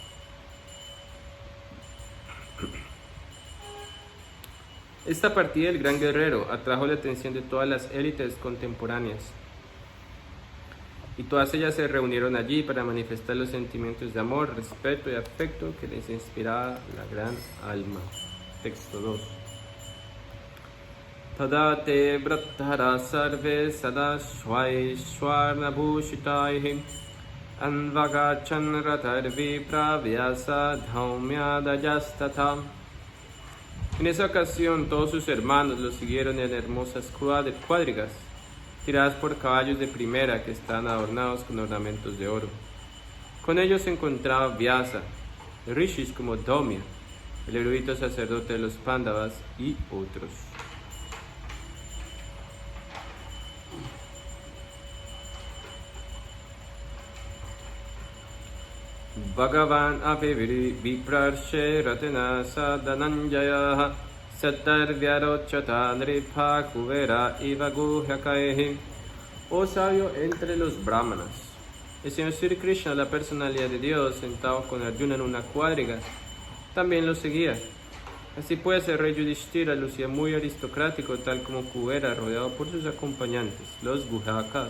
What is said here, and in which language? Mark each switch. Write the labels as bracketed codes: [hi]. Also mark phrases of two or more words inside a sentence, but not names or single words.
[es] Esta partida del gran guerrero atrajo la atención de todas las élites contemporáneas, y todas ellas se reunieron allí para manifestar los sentimientos de amor, respeto y afecto que les inspiraba la gran alma. Texto 2. [sa] Tadate vrattara sarve sada shwarna bhushitaihi anvagachan ratarvi pravyasa dhaumyadajastata. [es] En esa ocasión todos sus hermanos los siguieron en hermosas cuadrigas, tiradas por caballos de primera que estaban adornados con ornamentos de oro. Con ellos se encontraba Vyasa, rishis como Dhaumya, el erudito sacerdote de los Pándavas y otros. [sa] Bhagavan apiviri viprarshe ratena sadananjaya satar vyarochata nripa kuvera iva guhyakaihi. [es] Oh sabio entre los brahmanas, el Señor Sri Krishna, la personalidad de Dios, sentado con Arjuna en una cuadriga, también lo seguía. Así pues, el rey Yudhishthira lucía muy aristocrático, tal como Kuvera, rodeado por sus acompañantes, los Guhakas.